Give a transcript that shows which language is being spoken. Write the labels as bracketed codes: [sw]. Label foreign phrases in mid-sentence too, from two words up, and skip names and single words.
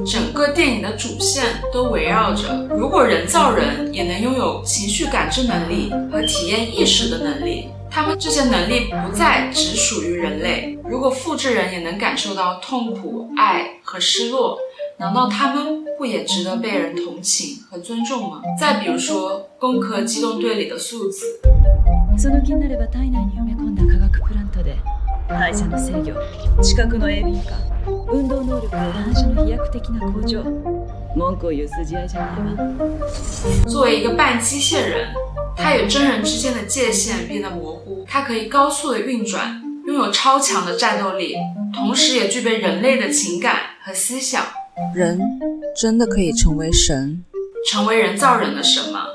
[zh] 整个电影的主线都围绕着，如果人造人也能拥有情绪感知能力和体验意识的能力，他们这些能力不再只属于人类。如果复制人也能感受到痛苦、爱和失落，难道他们不也值得被人同情和尊重吗？再比如说《攻壳机动队》里的素子， [ja] その気になれば体内に埋め込んだ化学プラントで代謝の制御、知覚の鋭敏化、運動能力や反射の飛躍的な向上、文句を言う筋合いじゃないわ。 [zh] 作为一个半机械人，他与真人之间的界限变得模糊，他可以高速的运转，拥有超强的战斗力，同时也具备人类的情感和思想。人真的可以成为神，成为人造人的神吗？